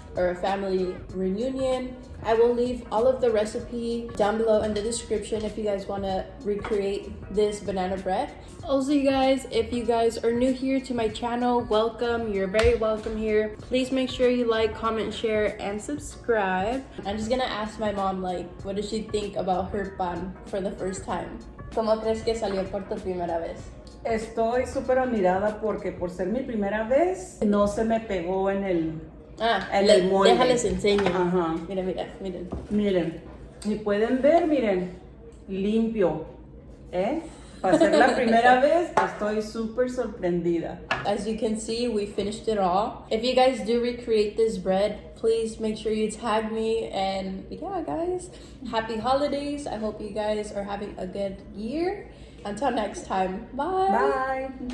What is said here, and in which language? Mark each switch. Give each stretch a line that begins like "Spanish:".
English: or a family reunion. I will leave all of the recipe down below in the description if you guys want to recreate this banana bread. Also, you guys, if you guys are new here to my channel, welcome. You're very welcome here. Please make sure you like, comment, share, and subscribe. I'm just gonna ask my mom, like, what does she think about her pan for the first time?
Spanish: ¿Cómo crees que salió por tu primera vez? Estoy súper admirada porque por ser mi primera vez no se me pegó en el molde. Déjales enseño. Ajá. Miren. Miren, y pueden ver, miren, limpio, Para ser la primera vez, estoy súper sorprendida.
English: As you can see, we finished it all. If you guys do recreate this bread, please make sure you tag me. And yeah, guys, happy holidays. I hope you guys are having a good year. Until next time, bye.